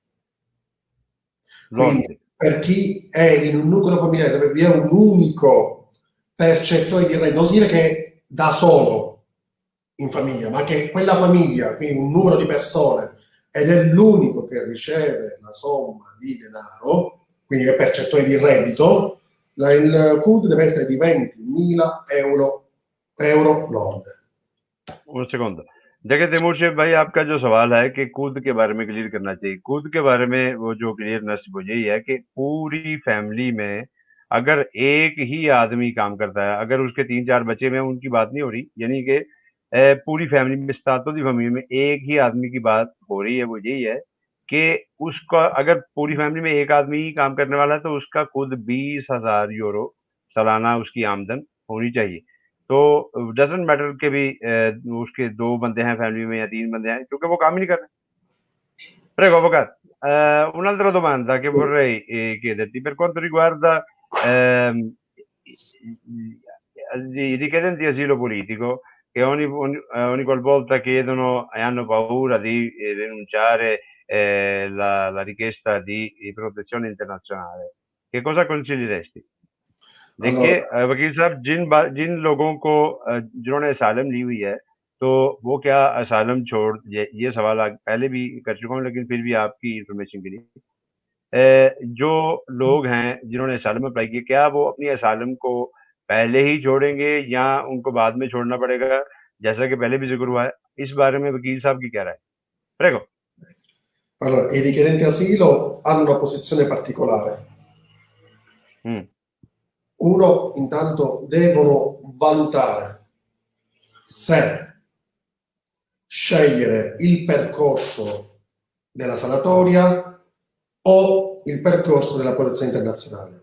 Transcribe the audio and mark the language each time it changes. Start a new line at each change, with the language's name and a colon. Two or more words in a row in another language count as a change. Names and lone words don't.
Italian: Quindi per chi è in un nucleo familiare dove vi è un unico percettore di reddito, non si dice che è da solo in famiglia, ma che quella famiglia, quindi un numero di persone, ed è l'unico che riceve la somma di denaro, quindi è percettore di reddito, il CUD deve essere di 20.000 euro lorde. Un secondo,
Urdu: دیکھیے تیمور شیخ بھائی، آپ کا جو سوال ہے کہ کود کے بارے میں کلیئر کرنا چاہیے، کود کے بارے میں وہ جو کلیئرنس وہ یہی ہے کہ پوری فیملی میں اگر ایک ہی آدمی کام کرتا ہے، اگر اس کے 3-4 بچے میں ان کی بات نہیں ہو رہی، یعنی کہ پوری فیملی میں، ساتوں کی فیملی میں ایک ہی آدمی کی بات ہو رہی ہے، وہ یہی ہے کہ اس کا، اگر پوری فیملی میں ایک آدمی ہی کام کرنے والا ہے، تو اس کا خود 20,000 یورو سالانہ اس کی آمدن ہونی چاہیے. तो
English: doesn't matter
Urdu: کہ بھی اس کے 2 بندے ہیں فیملی میں یا 3 بندے ہیں، کیونکہ وہ کام ہی نہیں کر رہے.
Italian: Prego avvocato, un'altra domanda che vorrei chiederti per quanto riguarda i richiedenti asilo politico, che ogni qualvolta chiedono e hanno paura di denunciare la richiesta di protezione internazionale, che cosa consiglieresti?
Urdu: देखिए
Italian: Allora,
Urdu: وکیل صاحب، جن لوگوں کو جنہوں نے اسائلم لی ہوئی ہے، تو وہ کیا اسائلم چھوڑ، یہ سوال پہلے بھی کر چکا ہوں، لیکن پھر بھی آپ کی انفارمیشن کے لیے، جو لوگ ہیں جنہوں نے اسائلم اپلائی کیا، کیا وہ اپنی اسائلم کو پہلے ہی چھوڑیں گے یا ان کو بعد میں چھوڑنا پڑے گا، جیسا کہ پہلے بھی ذکر ہوا ہے? اس بارے میں وکیل صاحب کی کیا رائے?
Italian: प्रेगो। allora, i richiedenti asilo hanno una posizione particolare. Uno, intanto, devono valutare se scegliere il percorso della sanatoria o il percorso della protezione internazionale.